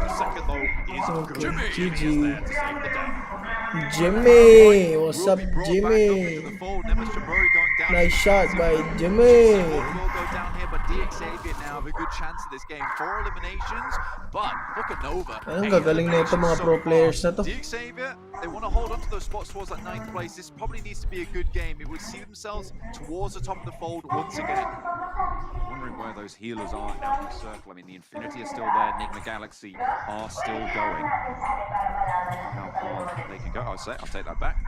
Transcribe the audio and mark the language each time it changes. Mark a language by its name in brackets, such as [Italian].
[English] The second though is Okay, good. GG. Jimmy is there to save the day. Jimmy! What's up, Jimmy? Nice shot by Jimmy. Will go down here, but DXavier now have a good chance of this game. 4 eliminations, but look at Nova. [Filipino] Ang gagaling na ito mga pro players na to. [English] DXavier, they want to hold on to those spots towards that 9th place. This probably needs to be a good game. It would see themselves towards the top of the fold once again. Wondering where those healers are out in the circle. I mean, the Infinity is still there. Enigma Galaxy are still going. How far they can go? I'll take that back.